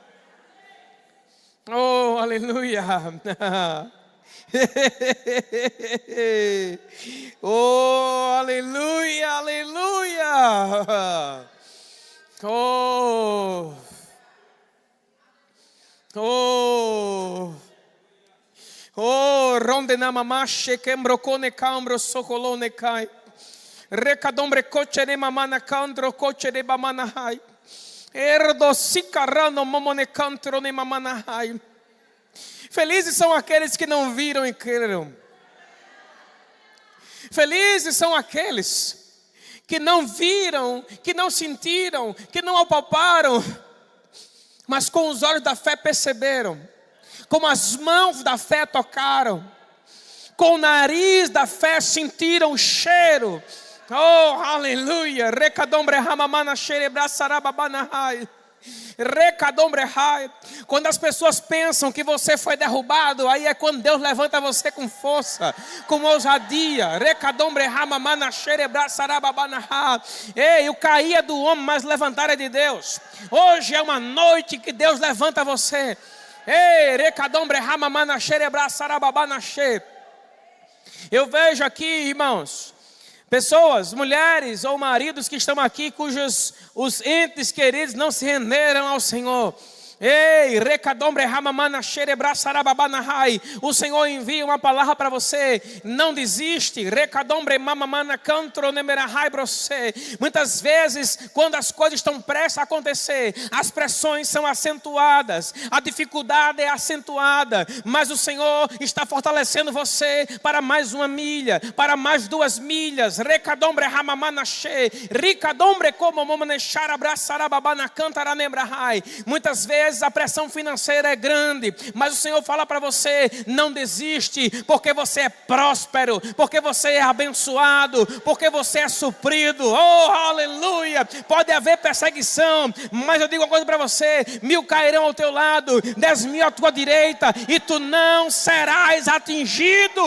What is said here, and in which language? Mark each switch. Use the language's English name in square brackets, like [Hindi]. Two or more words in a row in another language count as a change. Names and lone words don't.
[Portuguese] Oh, aleluia. Oh, aleluia, aleluia. Oh, oh, oh, ronde na mamache kembrocone cambro socolone cai. Recadombre coche de mamana candro coche de bamana hai. Erdo sicarano momone cantro ne mamana hai. Felizes são aqueles que não viram e creram. Felizes são aqueles que não viram, que não sentiram, que não apalparam, mas com os olhos da fé perceberam, com as mãos da fé tocaram, com o nariz da fé sentiram o cheiro. Oh, aleluia. Recadombre ramamana xerebra sarababanahai. Quando as pessoas pensam que você foi derrubado, aí é quando Deus levanta você com força, com ousadia. Ei, o cair é do homem, mas levantar é de Deus. Hoje é uma noite que Deus levanta você. Ei, eu vejo aqui, irmãos, pessoas, mulheres ou maridos que estão aqui, cujos os entes queridos não se renderam ao Senhor. Ei, recadombre ramamana xerebra sarababanahai. O Senhor envia uma palavra para você. Não desiste. Recadombre mamamana cantro nemerahai brosé. Muitas vezes, quando as coisas estão prestes a acontecer, as pressões são acentuadas, a dificuldade é acentuada, mas o Senhor está fortalecendo você para mais 1 milha, para mais 2 milhas. Recadombre ramamana xe, ricadombre como momane xarabra sarababana cantara nebrahai. Muitas vezes a pressão financeira é grande, mas o Senhor fala para você: não desiste, porque você é próspero, porque você é abençoado, porque você é suprido. Oh, aleluia. Pode haver perseguição, mas eu digo uma coisa para você: 1000 cairão ao teu lado, 10.000 à tua direita, e tu não serás atingido.